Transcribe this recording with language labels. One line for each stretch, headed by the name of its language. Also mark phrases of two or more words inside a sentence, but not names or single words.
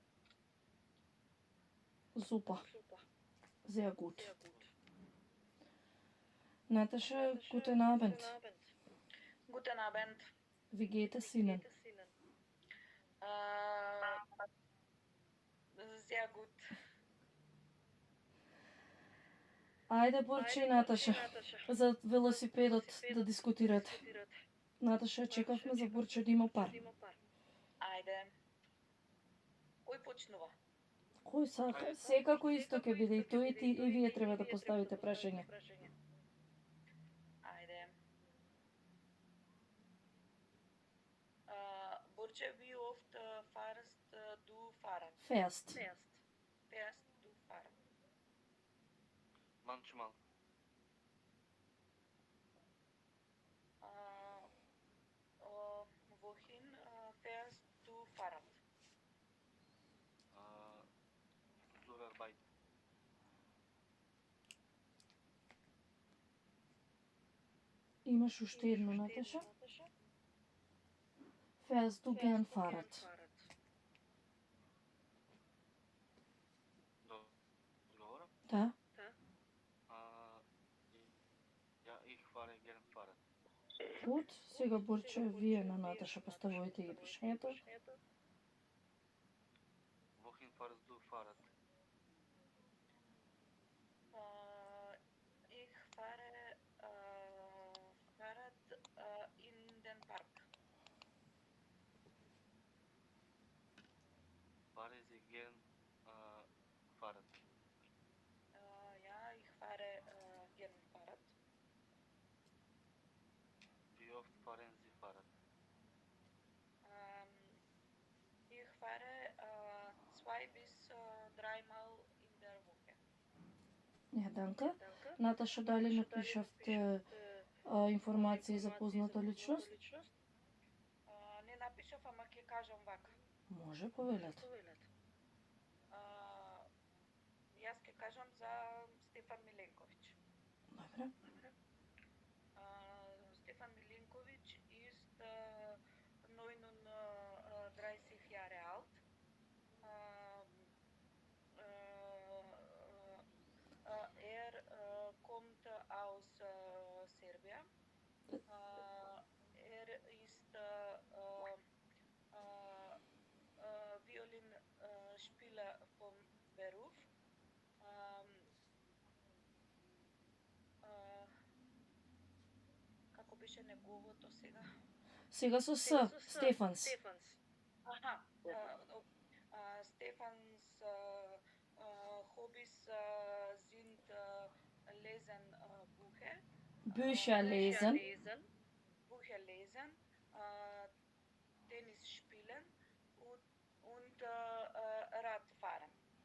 German: Super. Sehr gut. Natascha, guten Abend. Guten Abend. Wie geht es Ihnen? Sehr gut.
Macedonian: Ајде, Борче и Наташа, за велосипедот да дискутирате. Наташа, чекавме за Борче да има пар. Ајде. Кој почнува? Кој сака? Секако исто ќе биде и тој и вие треба да поставите прашање. Ајде.
German: Borje, wie oft fahrst du Fahrrad? Fährst. Fährst du Fahrrad? Manchmal. Wohin fährst du Fahrrad? Zur Arbeit.
Macedonian: Имаш уште едно, Наташа?
German: Fährst du gern Fahrrad?
Macedonian: Договора? Да.
German: Ja, ich fahre gern Fahrrad. Gut,
Macedonian: сега Борче, вие на Наташа поставувате ги прашањето.
German: Wohin fahrst du Fahrrad? Ich fahre Fahrrad in den Park. Fahre Sie gern Fahrrad? Ja, ich fahre gern Fahrrad. Wie oft fahren Sie Fahrrad? Ich fahre 2 bis 3 Mal in der Woche. Ja, danke.
Macedonian: Наташа, дали напишавте информации за позната личност? Не напишав, ама ќе кажам вака. Може, повелете. Јас ќе кажам за Стефан Миленковиќ. Добре.
German: Stefan Milinković ist 39 Jahre alt. Kommt aus Serbien. Ist Violinspieler vom Beruf.
Macedonian: Како беше неговото сега? Сега со С, Стефанс. Аха.
German: Stefans Hobbys sind lesen Bücher. Bücher lesen. Bücher lesen, Tennis spielen und Radfahren.